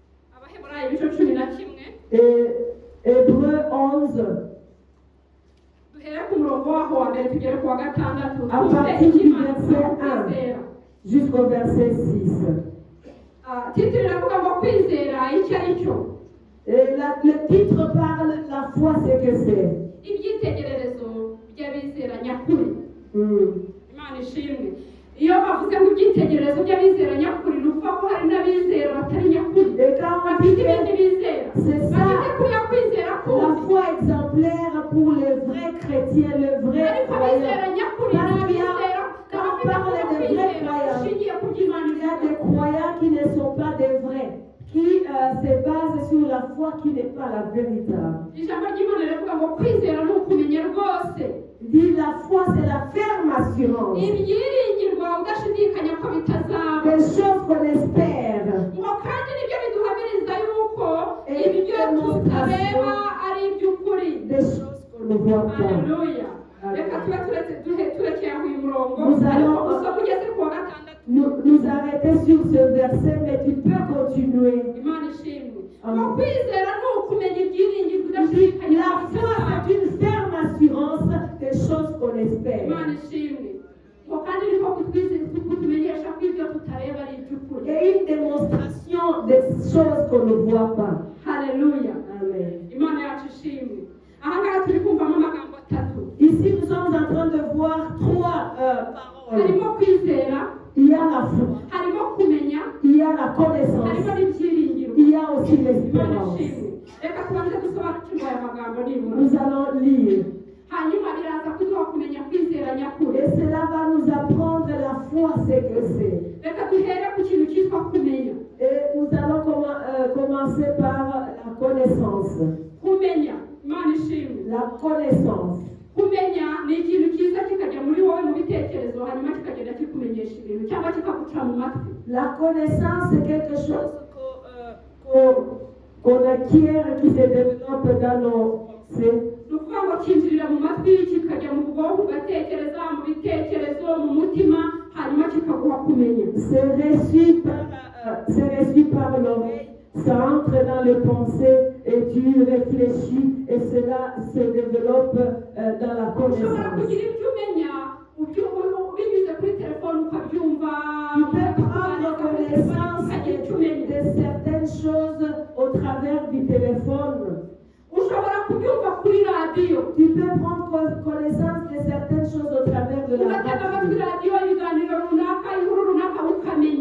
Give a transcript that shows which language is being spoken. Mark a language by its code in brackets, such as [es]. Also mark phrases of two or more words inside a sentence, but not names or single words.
[fr] Et Hébreu 11. À partir du verset 1 jusqu'au verset 6. Et le titre parle la foi, c'est que c'est. [rw] Imana ishimwe. Iyo bavuze ngo ibyitegererezo by'abizera nyakuri ni ukuvuga ko hari n'abizera batari nyakuri bafite ibindi bizera bafite kuriya kwizera [fr] la foi exemplaire pour les vrais chrétiens, le vrai [rw] ariko abizera nyakuri ni abizera bafite kuriya kwizera ushingiye ku byo Imana [fr] il y a des croyants qui ne sont pas des vrais, qui se basent sur la foi qui n'est pas la véritable. [rw] ijambo ry'Imana rivuga ngo kwizera ni ukumenya rwose. [fr] Dit la foi, c'est la ferme assurance. [rw] Ibyiringirwa udashidikanya ko bitazaba. [fr] Des choses qu'on espère. [rw] Ngo kandi nibyo biduhamiriza yuko ibyo tutareba ari iby'ukuri. [fr] Des choses qu'on ne voit pas. Alléluia. [rw] Reka tube turekeye aho uyu murongo ariko usoma ugeze ku wa gatandatu. [fr] Nous arrêter sur ce verset, mais tu peux continuer. [rw] Imana ishimwe. Ngo kwizera ni ukumenya ibyiringirwa udashidikanya. [fr] La foi, c'est une ferme assurance des choses qu'on espère. [rw] Imana ishimwe. Ngo kandi niko kutumenyesha ko ibyo tutareba ari iby'ukuri. [fr] Et une démonstration des choses qu'on ne voit pas. Alléluia. Amen. [rw] Imana yacu ishimwe. Aha ngaha turi kumvamo amagambo atatu. [fr] Ici, nous sommes en train de voir trois paroles. [rw] Harimo kwizera, [fr] il y a la foi, [rw] harimo kumenya, [fr] il y a la connaissance, [rw] harimo n'ibyiringiro. [fr] il y a aussi [rw] Imana [fr] l'espérance. [rw] ishimwe. Reka tubanze dusobanukirwe aya magambo nibura. [fr] Nous allons lire. [rw] Hanyuma biraza kuduha kumenya kwizera nyakuri. [fr] Et cela va nous apprendre la foi, c'est que c'est. [rw] Reka duhere ku kintu cyitwa kumenya. [fr] Et nous allons commencer par la connaissance. [rw] Kumenya. Imana ishimwe. [fr] La connaissance. [rw] Kumenya ni ikintu cyiza kikajya muri wowe mu bitekerezo hanyuma kikagenda kikumenyesha ibintu cyangwa kikaguca mu matwi. [fr] La connaissance, c'est quelque chose qu'on acquiert, qui se développe dans nos pensées. [rw] Ni ukuvuga ngo kinjirira mu matwi kikajya mu bwonko ugatekereza mu bitekerezo mu mutima hanyuma kikaguha kumenya. [fr] C'est reçu par l'oreille, ça entre dans les pensées et tu réfléchis et cela se développe dans la [rw] Ushobora [fr] connaissance. [rw] kugira ibyo umenya binyuze kuri telefone ukabyumva. [fr] Tu peux prendre connaissance de certaines choses au travers du téléphone. [rw] Ushobora kubyumva kuri radiyo. [fr] Tu peux prendre connaissance de certaines choses au travers de la [rw] ugatega amatwi [fr] radio. [rw] radiyo ibiganiro runaka inkuru runaka ukamenya.